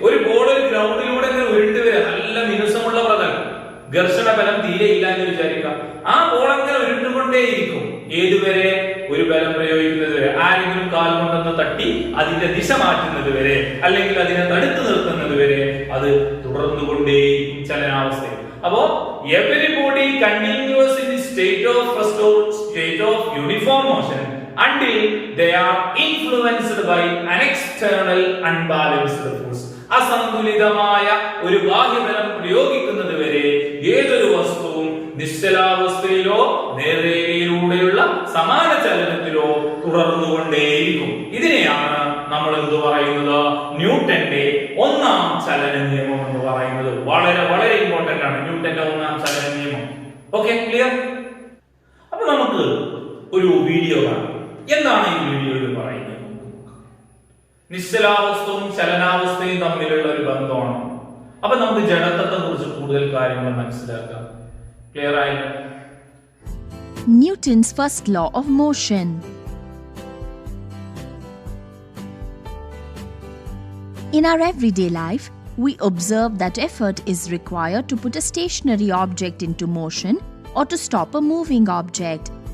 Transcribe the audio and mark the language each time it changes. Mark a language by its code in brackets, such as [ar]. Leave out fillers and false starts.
[ml] ഒരു ബോൾ ഒരു ഗ്രൗണ്ടിലൂടെ ഉരുണ്ടു വരെ നല്ല മിനുസമുള്ള പ്രതലം, ഘർഷണബലം തീരെ ഇല്ല എന്ന് വിചാരിക്കാം. ആ ബോൾ അങ്ങനെ ഉരുണ്ടുകൊണ്ടേയിരിക്കും. ഏതുവരെ? ഒരു ബലം പ്രയോഗിക്കുന്നത് വരെ. ആരെങ്കിലും കാൽ കൊണ്ടൊന്ന് തട്ടി അതിന്റെ ദിശ മാറ്റുന്നത് വരെ, അല്ലെങ്കിൽ അതിനെ തടുത്തു നിർത്തുന്നത് വരെ അത് തുടർന്നുകൊണ്ടേയിരിക്കും ചലനാവസ്ഥയിൽ. അപ്പോ [en] everybody continues in the state of rest or state of uniform motion until they are influenced by an external unbalanced force. [ml] അസന്തുലിതമായ ഒരു ബാഹ്യബലം പ്രയോഗിക്കുന്നത് വരെ ഏതൊരു വസ്തുവും നിശ്ചലാവസ്ഥയിലോ നേർരേഖയിലൂടെയുള്ള സമാന ചലനത്തിലോ തുടർന്നുകൊണ്ടേയിരിക്കും. ഇതിനെയാണ് നമ്മൾ എന്ത് പറയുന്നത്? ന്യൂട്ടന്റെ ഒന്നാം ചലന നിയമം എന്ന് പറയുന്നത്. വളരെ വളരെ ഇമ്പോർട്ടന്റ് ആണ് ന്യൂട്ടന്റെ ഒന്നാം ചലന നിയമം. Okay, clear? അപ്പൊ നമുക്ക് ഒരു വീഡിയോ കാണാം. എന്താണ് ഈ വീഡിയോയിൽ പറയുന്നത്? നിശ്ചലാവസ്ഥയും ചലനാവസ്ഥയും തമ്മിലുള്ള ഒരു ബന്ധമാണ്. അപ്പൊ നമുക്ക് ജഡത്വത്തെ കുറിച്ച് കൂടുതൽ കാര്യങ്ങൾ മനസ്സിലാക്കാം. ക്ലിയർ ആയില്ല? [en] Newton's first law of motion. In our everyday life, we observe that effort is required to put a stationary object into motion or to stop a moving object.